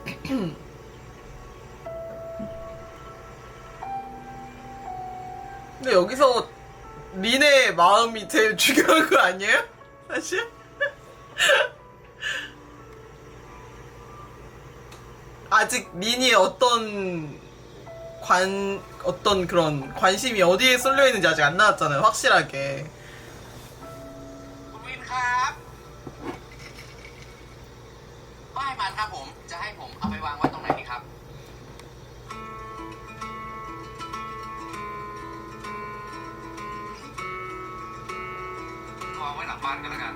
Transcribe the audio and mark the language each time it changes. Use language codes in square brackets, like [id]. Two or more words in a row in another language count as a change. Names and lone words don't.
[ko] 근데 여기서 린의 마음이 제일 중요한 거 아니에요? 사실? 아직 린이 어떤 그런 관심이 어디에 쏠려 있는지 아직 안 나왔잖아요, 확실하게. [th] คุณวินครับป้ายมันครับผม จะให้ผมเอาไปวางไว้ตรงไหนดีครับ วางไว้หลังบ้านกันแล้วกัน